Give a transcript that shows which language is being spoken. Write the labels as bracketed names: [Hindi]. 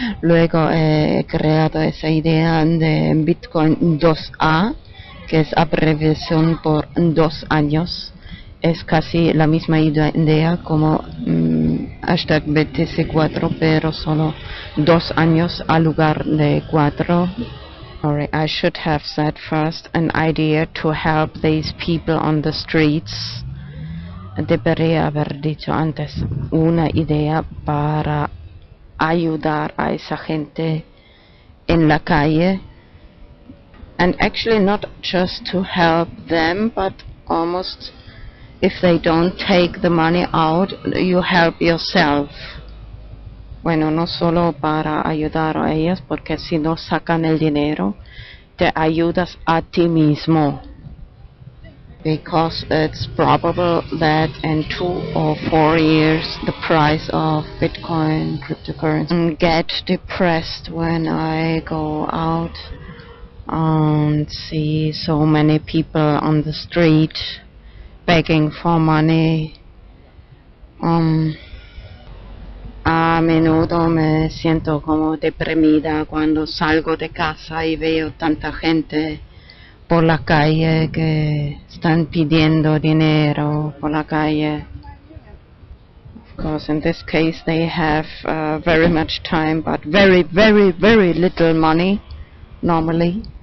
[Spanish] Luego he creado esa idea de Bitcoin 2A, que es abreviación por 2 años. Es casi la misma idea como hashtag BTC4, pero solo 2 años al lugar de 4. [English] Sorry, I should have said first an idea to help these people on the streets. [Spanish] Debería haber dicho antes una idea para ayudar a esa gente en la calle. [English] And actually not just to help them, but almost if they don't take the money out, you help yourself. [Spanish] Bueno, no solo para ayudar a ellas, porque si no sacan el dinero, te ayudas a ti mismo. [English] Because it's probable that in 2 or 4 years the price of Bitcoin cryptocurrency get depressed when I go out and see so many people on the street begging for money. [Spanish] A menudo me siento como deprimida cuando salgo de casa y veo tanta gente por la calle que están pidiendo dinero por la calle. [English] Of course, in this case they have very much time, but very, very, very little money normally.